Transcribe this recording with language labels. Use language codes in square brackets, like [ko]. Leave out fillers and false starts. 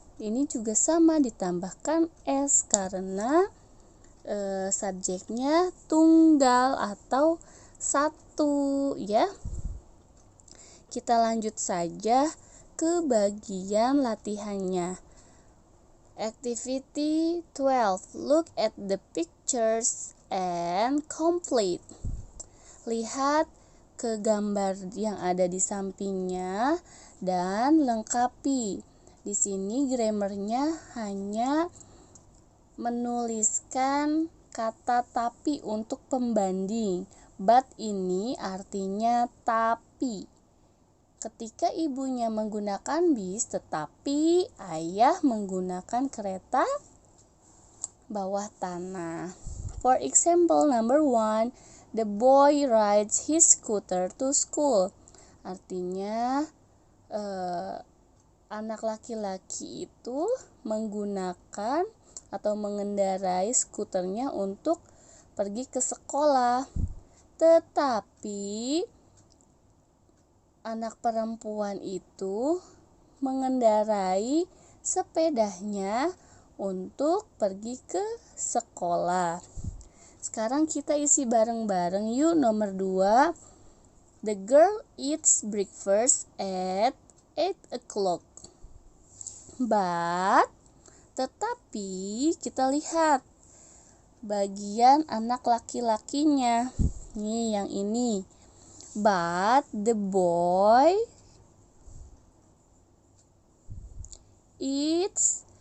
[id] Ini juga sama ditambahkan s karena subjeknya tunggal atau satu ya. Kita lanjut saja ke bagian latihannya. [en] Activity 12. Look at the pictures and complete. [id] Lihat ke gambar yang ada di sampingnya dan lengkapi. Di sini grammarnya hanya menuliskan kata tapi untuk pembanding. But ini artinya tapi. Ketika ibunya menggunakan bis, tetapi ayah menggunakan kereta bawah tanah. [en] For example, number 1, the boy rides his scooter to school. [id] Artinya, anak laki-laki itu menggunakan atau mengendarai skuternya untuk pergi ke sekolah. Tetapi anak perempuan itu mengendarai sepedanya untuk pergi ke sekolah. Sekarang kita isi bareng-bareng yuk. Nomor [en] 2, the girl eats breakfast at 8 o'clock. [id] But, tetapi kita lihat bagian anak laki-lakinya. Nih yang ini. [en] But the boy eats